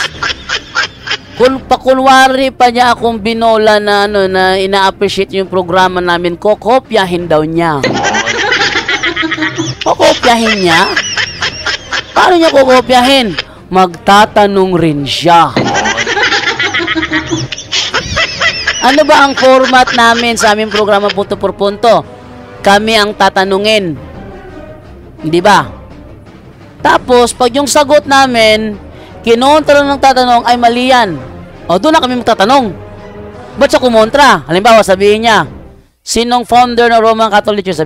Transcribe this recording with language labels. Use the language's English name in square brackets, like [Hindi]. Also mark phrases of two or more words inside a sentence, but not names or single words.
[Filipino] Kung pakunwari pa niya akong binola na na ina-appreciate yung programa namin, kokopyahin daw niya. Kokopyahin niya? Paano niya kokopyahin? Magtatanong rin siya. Ano ba ang format namin sa aming programa [Spanish] punto por punto? [Filipino] Kami ang tatanungin. Hindi ba? Tapos, pag yung sagot namin, kinontra ng tatanong ay mali yan. Doon na kami magtatanong. Ba't siya kumontra? Halimbawa, sabihin niya, sinong founder ng Roman Catholic Church?